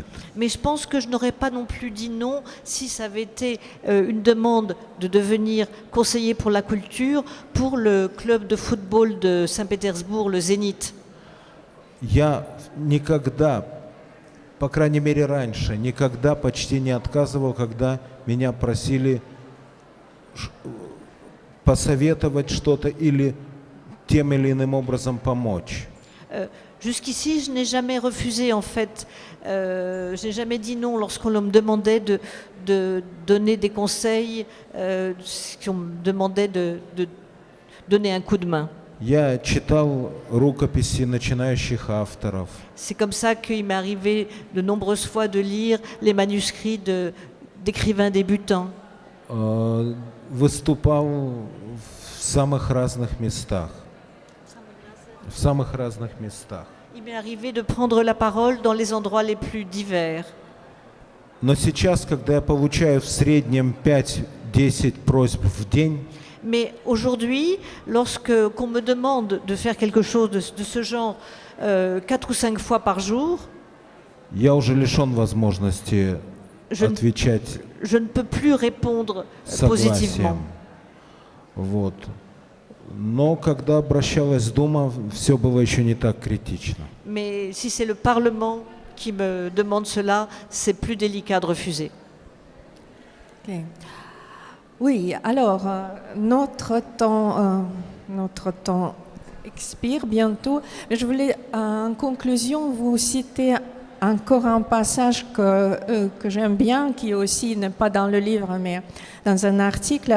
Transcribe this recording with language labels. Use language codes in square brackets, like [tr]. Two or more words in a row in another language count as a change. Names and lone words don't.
[fr] Mais je pense que je n'aurais pas non plus dit non si ça avait été une demande de devenir conseiller pour la culture pour le club de football de Saint-Pétersbourg, le Zénith. [ru] Я никогда, по крайней мере раньше, никогда почти не отказывал, когда меня просили посоветовать что-то или тем или иным образом помочь. [fr] Jusqu'ici, je n'ai jamais refusé en fait. Je n'ai jamais dit non lorsqu'on me demandait de donner des conseils, qu'on me demandait de donner un coup de main. [ru] Я читал рукописи начинающих авторов. [fr] C'est comme ça qu'il m'est arrivé de nombreuses fois de lire les manuscrits d'écrivains débutants. [ru] Выступал в самых разных местах. В самых разных местах. [fr] Il m'est arrivé de prendre la parole dans les endroits les plus divers. [ru] Но сейчас, когда я получаю в среднем 5-10 просьб в день, [fr] Mais aujourd'hui, qu'on me demande de faire quelque chose de ce genre 4 ou 5 fois par jour, [ru] я уже лишен возможности отвечать [fr] je ne peux plus répondre [ru] согласием. [fr] positivement. [ru] Вот. Но когда обращалась Дума, все было еще не так критично. [fr] Mais si c'est le Parlement qui me demande cela, c'est plus délicat de refuser. Ok. Oui, alors notre temps expire bientôt, mais je voulais en conclusion vous citer encore un passage que j'aime bien, qui aussi n'est pas dans le livre, mais dans un article.